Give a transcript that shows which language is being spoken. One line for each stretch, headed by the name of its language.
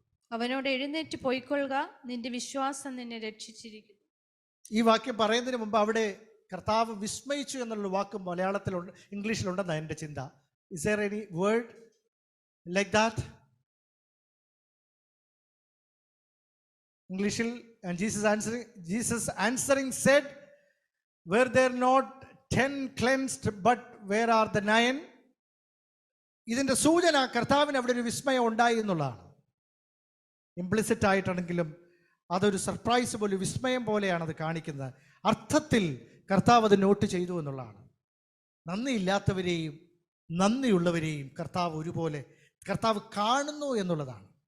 Malayalam: അവനോട് എഴുന്നേറ്റ് പോയിക്കൊള്ളുക, നിന്റെ വിശ്വാസം നിന്നെ രക്ഷിച്ചിരിക്കുന്നു. ഈ വാക്യം പറയുന്നതിന് മുമ്പ് അവിടെ കർത്താവ് വിസ്മയിച്ചു എന്നുള്ള വാക്ക് മലയാളത്തിലുണ്ട്, ഇംഗ്ലീഷിലുണ്ടെന്നാണ് എൻ്റെ ചിന്ത.
English: Is there any word like that? Englishil, and Jesus answering said, were there not 10 cleansed, but where are the 9?
Malayalam: ഇതിന്റെ സൂചന കർത്താവിന് അവിടെ ഒരു വിസ്മയം ഉണ്ടായി എന്നുള്ളതാണ്. ഇംപ്ലിസിറ്റ് ആയിട്ടാണെങ്കിലും അതൊരു സർപ്രൈസ് പോലെ, വിസ്മയം പോലെയാണ് അത് കാണിക്കുന്നത്. അർത്ഥത്തിൽ കർത്താവ് അത് നോട്ട് ചെയ്തു എന്നുള്ളതാണ്. നന്ദിയില്ലാത്തവരെയും നന്ദിയുള്ളവരെയും കർത്താവ് ഒരുപോലെ കാണുന്നു എന്നുള്ളതാണ്.